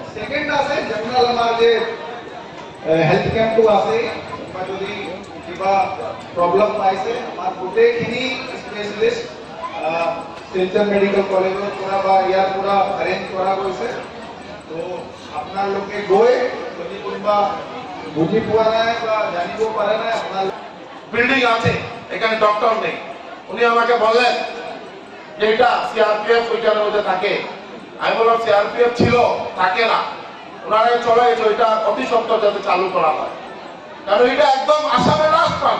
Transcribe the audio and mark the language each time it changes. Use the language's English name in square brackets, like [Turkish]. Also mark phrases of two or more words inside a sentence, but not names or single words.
[Assamese] সেকেন্ড আছে জেনাৰেল আমাৰ যে হেল্থ কেম্পটো আছে, বা যদি কিবা প্ৰব্লেম পাইছে আমাৰ গোটেইখিনি স্পেচিয়েলিষ্ট শিলচৰ মেডিকেল কলেজৰ পৰা বা ইয়াৰ পৰা এৰেঞ্জ কৰা গৈছে। তো আপোনালোকে গৈ যদি কোনোবা বুঝি পোৱা নাই বা জানিব পারে না, [Bangla] আপনার বিল্ডিং আছে এখানে ডক্টর নেই, উনি আমাকে বললেন যে এটা সিআরপিএফ ওইটার মধ্যে থাকে। আমি বললাম সিআরপিএফ ছিল, থাকে না, ওনারা চলে গেছে, ওইটা অতি সত্ত্বর যাতে চালু করা হয়, কারণ এটা একদম আসামের লাস্ট প্রান্ত।